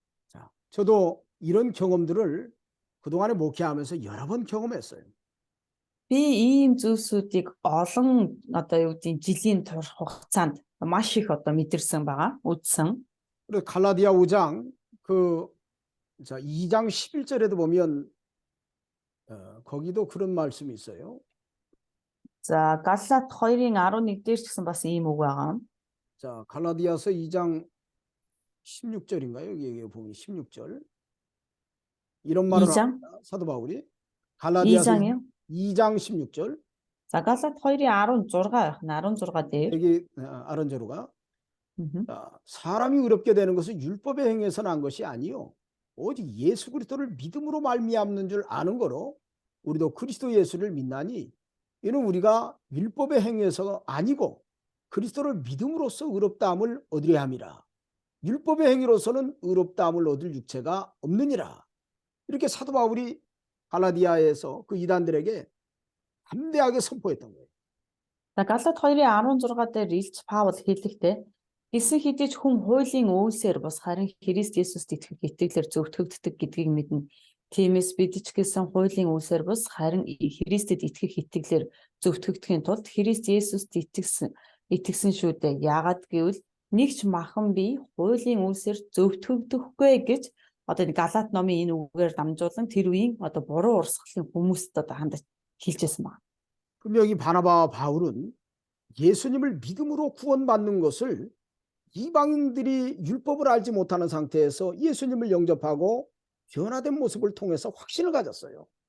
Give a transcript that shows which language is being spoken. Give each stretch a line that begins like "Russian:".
Korean: 자, 저도 이런 경험들을 그동안에 목회하면서 여러 번 경험했어요.
Mongolian: Би ийм зүйлсүүдийг олон одоо юу гэдэг жилийн турш хугацаанд маш их одоо мэдэрсэн байгаа, үзсэн.
Korean: 그래서 갈라디아 5장 2장 11절에도 보면 거기도 그런 말씀이 있어요.
Mongolian: За Галаат 2-ын 11 дээр ч гэсэн бас ийм үг байгаа.
Korean: 자, 갈라디아서 2장 16절인가요? 여기 보면 16절. 이런 말을 2장? 합니다. 사도 바울이 갈라디아서 2장이요? 2장 16절.
Mongolian: За Галаат 2-ын 16 байх нь 16 дээр.
Korean: 여기 아론제로가 사람이 의롭게 되는 것은 율법에 행해서 난 것이 아니요 오직 예수 그리스도를 믿음으로 말미암는 줄 아는 거로 우리도 그리스도 예수를 믿나니 이는 우리가 율법에 행해서 아니고 그리스도를 믿음으로써 의롭다함을 얻으려 함이라. 율법의 행위로서는 의롭다함을 얻을 육체가 없느니라. 이렇게 사도 바울이 갈라디아에서 그 이단들에게 담대하게 선포했던 거예요.
Mongolian: За Галаат 2-ын 16 дээр Илч Паул хэлэхдээ гэсэн хэдий ч хүн хуулийн үйлсээр бус харин Христ Есүст итгэх итгэлээр зөвтгөгддөг гэдгийг мэднэ. Тиймээс бид ч гэсэн хуулийн үйлсээр бус харин Христэд итгэх итгэлээр зөвтгөгдөхийн тулд Христ Есүст итгэсэн шүү дээ. Яагаад гэвэл нэг ч махан бие хуулийн үйлсээр зөвтгөгдөхгүй гэж одоо Галаат номын энэ үгээр дамжуулан тэр үеийн одоо буруу урсгалын хүмүүст одоо хандаж хэлжсэн байна.
Korean: 그럼 여기 바나바와 바울은 예수님을 믿음으로 구원받는 것을 이방인들이 율법을 알지 못하는 상태에서 예수님을 영접하고 변화된 모습을 통해서 확신을 가졌어요.